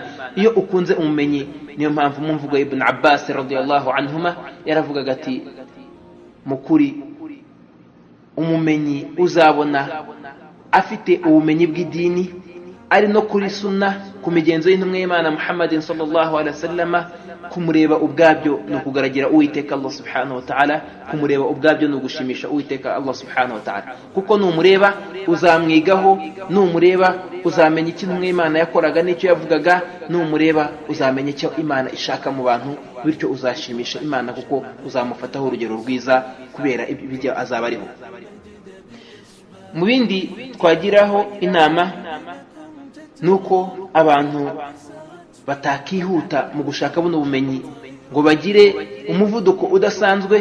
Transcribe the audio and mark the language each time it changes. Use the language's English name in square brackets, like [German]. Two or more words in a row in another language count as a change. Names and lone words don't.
[Kinyarwanda] Iyo ukunze umumenyi, niyo mpamvu mu mvugo Ibn Abbas [Arabic] رضي الله عنهما [Kinyarwanda] yaravugaga ati, mukuri umumenyi uzabona afite ubumenyi bw'idini, ari no kuri sunna, ku migenzo y'intumwa y'Imana Muhammadin [Arabic] صلى الله عليه وسلم, [Kinyarwanda] kumureba ubwabyo no kugaragira Uwiteka Allah [Arabic] سبحانه وتعالى, [Kinyarwanda] kumureba ubwabyo no gushimisha Uwiteka Allah [Arabic] سبحانه وتعالى. [Kinyarwanda] Kuko numureba uzamwigaho, numureba uzamenya icyo intumwa y'Imana yakoraga n'icyo yavugaga, numureba uzamenya icyo Imana ishaka mu bantu, bityo uzashimisha Imana kuko uzamufataho urugero rwiza kubera ibyo azaba ariho. Mu bindi twagiraho inama nuko abantu batakihuta mu gushaka buno bumenyi ngo bagire umuvuduko udasanzwe.